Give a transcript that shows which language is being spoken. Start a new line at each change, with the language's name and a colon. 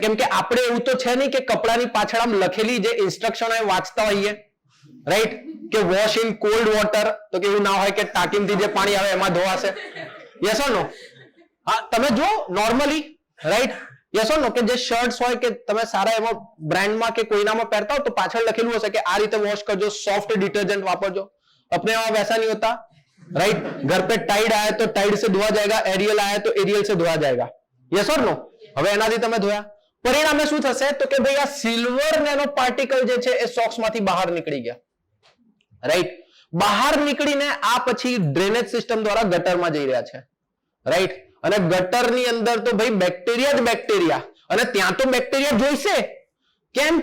Gujarati: કેમ કે આપણે એવું તો છે નહીં કે કપડાની પાછળ આમ લખેલી જે ઇન્સ્ટ્રક્શન હોય વાંચતા હોઈએ, રાઈટ, કે
English: Wash in cold water.
Gujarati: તો કે એવું ના હોય કે ટાંકીમાંથી જે પાણી આવે એમાં ધોવાશે. યસ ઓર નો? હા, તમે જો નોર્મલી, રાઈટ, યસ ઓર નો, કે જે શર્ટ્સ હોય કે તમે સારા એમાં બ્રાન્ડમાં કે કોઈનામાં પહેરતા હો તો પાછળ લખેલું હશે કે આ રીતે વોશ કરજો, સોફ્ટ ડિટર્જન્ટ વાપરજો.
Hindi: अपने वहां वैसा नहीं होता, राइट. घर पे टाइड आया तो टाइड से धोया जाएगा, एरियल आया तो एरियल से धोया जाएगा. यस और नो?
Gujarati: હવે એનાથી તમે ધોયા, પરિણામે શું થશે તો કે ભાઈ આ સિલ્વર નેનો પાર્ટિકલ જે છે એ સોક્સ માંથી બહાર નીકળી ગયા, રાઈટ. બહાર નીકળીને આ પછી ડ્રેનેજ સિસ્ટમ દ્વારા ગટરમાં જઈ રહ્યા છે, રાઈટ. અને ગટરની અંદર તો ભાઈ બેક્ટેરિયા જ બેક્ટેરિયા, અને ત્યાં તો બેક્ટેરિયા જોઈશે. કેમ?